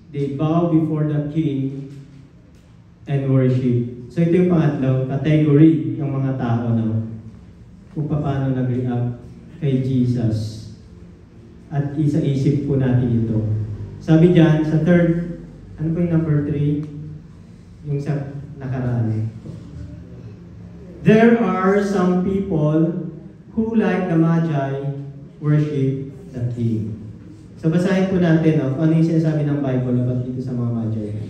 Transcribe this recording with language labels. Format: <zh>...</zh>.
<en>They bow before the King and worship.</en> <tl>So ito yung pangatlong category ng mga tao, no? Kung paano nag-react kay Jesus. At isa-isip po natin ito. Sabi dyan, sa third, ano po yung number 3? Yung sa nakaraan.</tl> <en>There are some people who, like the Magi, worship the King.</en> <tl>So basahin po natin, no? Ano yung sinasabi ng Bible about dito sa mga Magi.</tl>